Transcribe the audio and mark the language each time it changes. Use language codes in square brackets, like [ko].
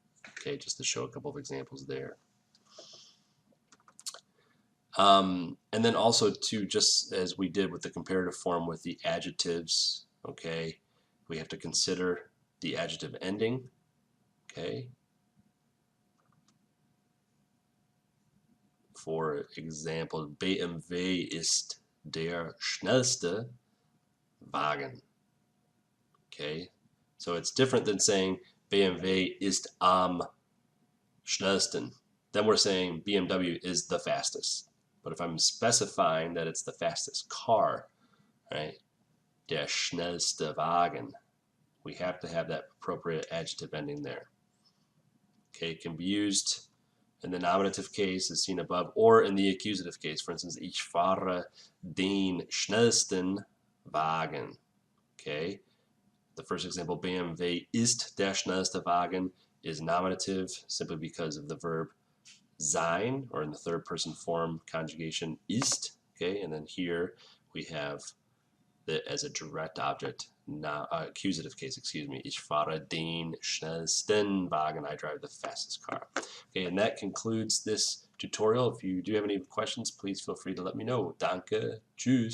[en] Okay, just to show a couple of examples there. And then also too, just as we did with the comparative form with the adjectives, okay, we have to consider the adjective ending, okay. For example, [de] BMW ist der schnellste Wagen. [en] Okay, so it's different than saying [de] BMW ist am schnellsten. [en] Then we're saying BMW is the fastest. But if I'm specifying that it's the fastest car, right, [de] der schnellste Wagen, [en] we have to have that appropriate adjective ending there. Okay, it can be used in the nominative case as seen above, or in the accusative case. For instance, [de] ich fahre den schnellsten Wagen. [en] Okay, the first example, [de] BMW ist der schnellste Wagen, [en] is nominative simply because of the verb sein, or in the third person form conjugation ist. Okay, and then here we have it as a direct object, now accusative case, excuse me. [de] Ich fahre den schnellsten Wagen. [en] I drive the fastest car. Okay, and that concludes this tutorial. If you do have any questions, please feel free to let me know. [de] Danke. Tschüss.